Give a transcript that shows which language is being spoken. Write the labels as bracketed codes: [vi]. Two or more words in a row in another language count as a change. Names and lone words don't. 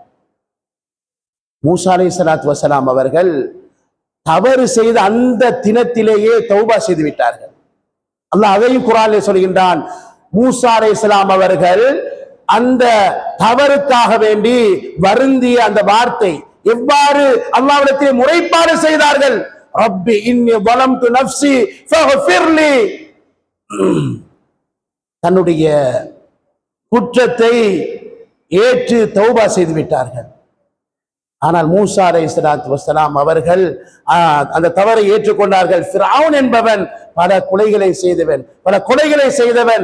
[ta] மூசா [ar] عليه الصلاة والسلام [ta] அவர்கள் தவறு செய்த அந்த தினத்திலேயே தௌபா செய்து விட்டார்கள். அல்லாஹ் அதையும் குர்ஆனிலே சொல்கின்றான். மூசா அலைஹிஸ்ஸலாம் அவர்கள் அந்த தவறுக்காக வேண்டி வருந்திய அந்த வார்த்தை எவ்வாறு அல்லாஹ்விடத்தில் முறைப்பாடு செய்தார்கள்? [ar] رب إني ظلمت نفسي فاغفر لي. [ta] தன்னுடைய குற்றத்தை ஏற்று தௌபா செய்து விட்டார்கள். ஆனால் மூசா [ar] عليه الصلاة والسلام [ta] அவர்கள் அந்த தவறை ஏற்றுக்கொண்டார்கள். ஃபிரௌன் என்பவன் பல கொலைகளை செய்தவன்.